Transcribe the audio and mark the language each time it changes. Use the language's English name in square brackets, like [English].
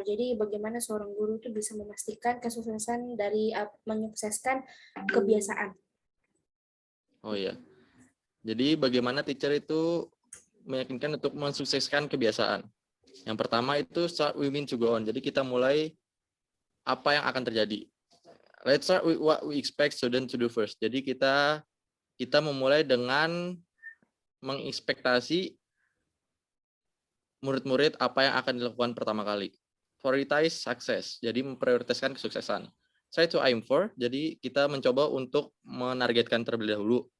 [Indonesian] Jadi bagaimana seorang guru itu bisa memastikan kesuksesan dari menyukseskan kebiasaan. Oh iya. Jadi bagaimana teacher itu meyakinkan untuk mensukseskan kebiasaan. Yang pertama itu [English] start we mean to go on. [Indonesian] Jadi kita mulai apa yang akan terjadi. [English] Let's start with what we expect student to do first. [Indonesian] Jadi kita memulai dengan mengekspektasi murid-murid apa yang akan dilakukan pertama kali. [English] Prioritize success. [Indonesian] Jadi memprioritaskan kesuksesan. [English] Try to aim for. [Indonesian] Jadi kita mencoba untuk menargetkan terlebih dahulu.